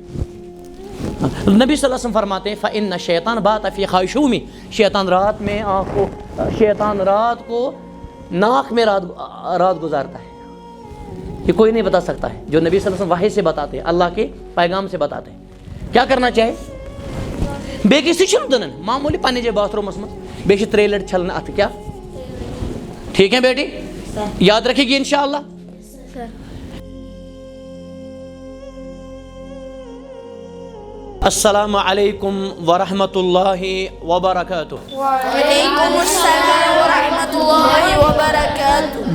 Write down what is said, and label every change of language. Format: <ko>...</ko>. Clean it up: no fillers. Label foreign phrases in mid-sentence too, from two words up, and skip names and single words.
<ur>نبی</ur> <ar>صلی اللہ علیہ وسلم</ar> <ur>فرماتے ہیں</ur> <ar>فإن الشیطان بات فی خیشومی,</ar> <ur>شیطان رات کو ناک میں رات گزارتا ہے. یہ کوئی نہیں بتا سکتا ہے, جو نبی</ur> <ar>صلی اللہ علیہ وسلم</ar> <ur>وحی سے بتاتے ہیں, اللہ کے پیغام سے بتاتے ہیں. کیا کرنا چاہے</ur> <ks>بیٚیہِ کِس تہِ چھُنہٕ دٕنن, معموٗلی پننہِ جایہِ باتھ روٗمس منٛز بیٚیہِ چھِ 3 لٹہِ چھلنہٕ اَتھٕ.</ks> <ur>کیٛاہ ٹھیک ہے بیٹی, یاد رکھے گی انشاءاللہ.</ur> <ar>السلام علیکم ورحمۃ اللہ وبرکاتہ. وعلیکم السلام ورحمۃ اللہ وبرکاتہ.</ar>